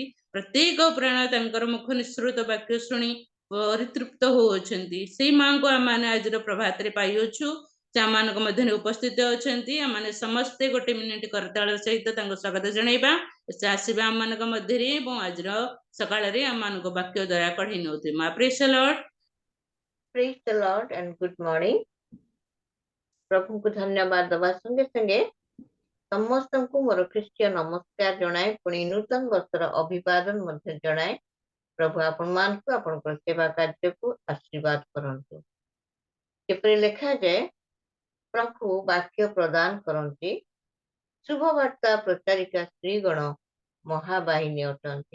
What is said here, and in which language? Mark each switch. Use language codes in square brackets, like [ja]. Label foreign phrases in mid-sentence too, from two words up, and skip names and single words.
[or] ପ୍ରତ୍ୟେକ ପ୍ରାଣ ତାଙ୍କର ମୁଖ ନିଃସୃତ ବାକ୍ୟ ଶୁଣି ପରିତୃପ୍ତ ହଉଅଛନ୍ତି। ସେଇ ମାଙ୍କୁ ଆମମାନେ ଆଜିର ପ୍ରଭାତରେ ପାଇଅଛୁ। ସେ ଆମମାନଙ୍କ ମଧ୍ୟରେ ଉପସ୍ଥିତ ଅଛନ୍ତି। ଆମମାନେ ସମସ୍ତେ ଗୋଟେ ମିନିଟ କରତାଳ ସହିତ ତାଙ୍କୁ ସ୍ୱାଗତ ଜଣାଇବା। ସେ ଆସିବା ଆମମାନଙ୍କ ମଧ୍ୟରେ ଏବଂ ଆଜିର ସକାଳରେ ଆମମାନଙ୍କୁ ବାକ୍ୟ ଦ୍ୱାରା କଢେଇ ନେଉଥିବେ। [en] ମା praise the Lord. Praise the Lord and good morning. [or] ପ୍ରଭୁଙ୍କୁ ଧନ୍ୟବାଦ ଦେବା ସଙ୍ଗେ ସଙ୍ଗେ ସମସ୍ତଙ୍କୁ ମୋର ଖ୍ରୀଷ୍ଟୀୟ ନମସ୍କାର ଜଣାଏ। ପୁଣି ନୂତନ ବର୍ଷର ଅଭିବାଦନ ମଧ୍ୟ ଜଣାଏ। ପ୍ରଭୁ ଆପଣମାନଙ୍କୁ ଆପଣଙ୍କର ସେବା କାର୍ଯ୍ୟକୁ ଆଶୀର୍ବାଦ କରନ୍ତୁ। ଯେପରି ଲେଖାଯାଏ, ପ୍ରଭୁ ବାକ୍ୟ ପ୍ରଦାନ କରନ୍ତି, ଶୁଭବାର୍ତ୍ତା ପ୍ରଚାରିକା ସ୍ତ୍ରୀଗଣ ମହାବାହିନୀ ଅଟନ୍ତି।